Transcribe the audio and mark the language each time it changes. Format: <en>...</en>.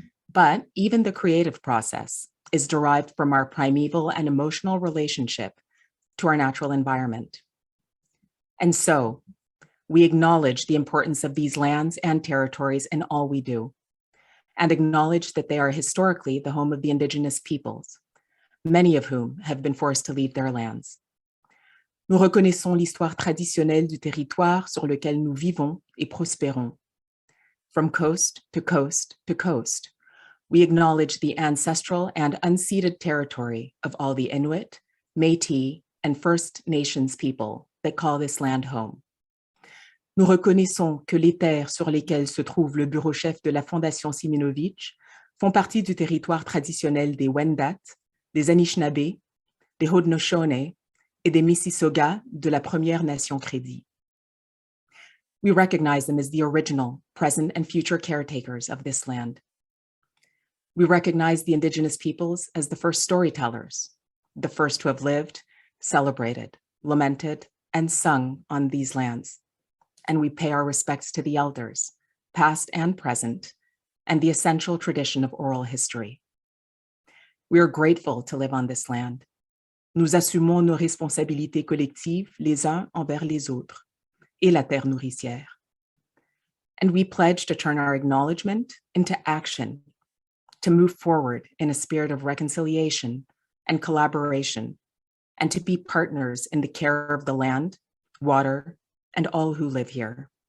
<en>But even the creative process is derived from our primeval and emotional relationship to our natural environment. And so we acknowledge the importance of these lands and territories in all we do, and acknowledge that they are historically the home of the Indigenous peoples, many of whom have been forced to leave their lands.</en> <fr>Nous reconnaissons l'histoire traditionnelle du territoire sur lequel nous vivons et prospérons.</fr> <en>From coast to coast to coast, we acknowledge the ancestral and unceded territory of all the Inuit, Métis, and First Nations people that call this land home.</en> <fr>Nous reconnaissons que les terres sur lesquelles se trouve le bureau-chef de la Fondation Siminovitch font partie du territoire traditionnel des Wendat, des Anishinaabe, des Haudenosaunee et des Mississauga de la Première Nation Crédit.</fr> <en>We recognize them as the original, present, and future caretakers of this land. We recognize the Indigenous peoples as the first storytellers, the first to have lived, celebrated, lamented, and sung on these lands. And we pay our respects to the elders, past and present, and the essential tradition of oral history. We are grateful to live on this land.</en> <fr>Nous assumons nos responsabilités collectives les uns envers les autres et la terre nourricière.</fr> <en>And we pledge to turn our acknowledgement into action, to move forward in a spirit of reconciliation and collaboration, and to be partners in the care of the land, water, and all who live here.</en>